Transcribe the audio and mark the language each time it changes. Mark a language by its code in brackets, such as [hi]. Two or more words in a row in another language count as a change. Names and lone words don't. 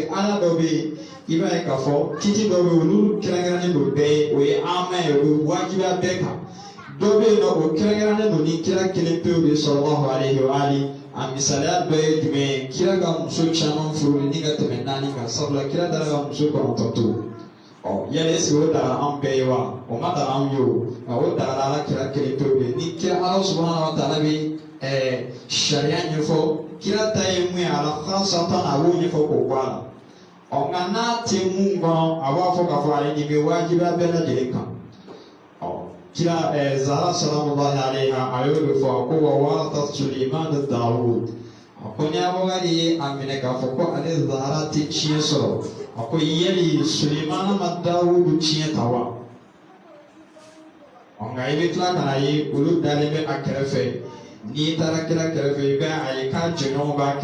[bm] aya dɔ bɛ yen i b'a ye k'a fɔ titi dɔ bɛ yen olu kɛrɛnkɛrɛnnen don bɛɛ ye o ye ama ye o bɛ wajibiya bɛɛ kan dɔ bɛ yen nɔ o kɛrɛnkɛrɛnnen don ni kira kelen pewu de [ar] صلى الله عليه وآله [bm] a misaliya dɔ ye jumɛn ye kira ka muso caman furu ni ka tɛmɛ 4 kan sabula kira taara ka muso 9 to yali [fr] est-ce que [bm] o dara an bɛɛ ye wa o ma dara an ye o nka o dara Ala kira kelen pewu de ni kira Ala [ar] سبحانه وتعالى [bm] bɛ sariya ɲɛfɔ kira ta ye mun ye ala khasatan a b'o ɲɛfɔ k'o bɔ a la nka n'a tɛ mun kɔnɔ a b'a fɔ k'a fɔ ale nin bɛ wajibiya bɛɛ lajɛlen kan kira Zahra [ar] سلام الله عليها [bm] a y'o de fɔ ko [ar] وورث سليمان داود [bm] ko ni Abubakar ye a minɛ k'a fɔ ko ale Zahra tɛ tiɲɛ sɔrɔ a ko yali Suleiman ma Dawudu tiɲɛ ta wa nka i bɛ tila ka na ye olu dalen bɛ a kɛrɛfɛ n'i taara kira kɛrɛfɛ i bɛ a ye k'a jɛɲɔgɔn b'a